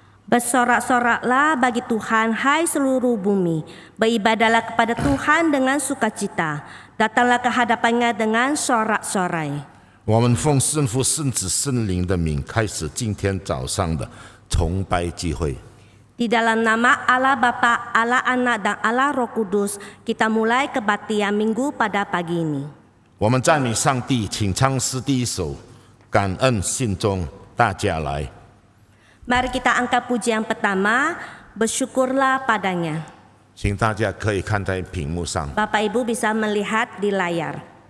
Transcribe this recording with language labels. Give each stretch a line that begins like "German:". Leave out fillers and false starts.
Indonesian: Bersorak-soraklah bagi Tuhan, hai seluruh bumi. Beribadahlah kepada Tuhan dengan sukacita. Datanglah ke hadapannya dengan sorak-sorai.
Chinese: 我们奉圣父、圣子、圣灵的名，开始今天早上的崇拜聚会。
Indonesian: Di dalam nama Allah Bapa, Allah Anak, dan Allah Roh Kudus, kita mulai kebaktian minggu pada pagi ini.
Chinese: 我们赞美上帝，请唱诗第一首，感恩信中大家来。
Indonesian: Mari kita angkat pujian pertama, bersyukurlah padanya.
Chinese: 请大家可以看在屏幕上。
Indonesian: Bapak Ibu bisa melihat di layar.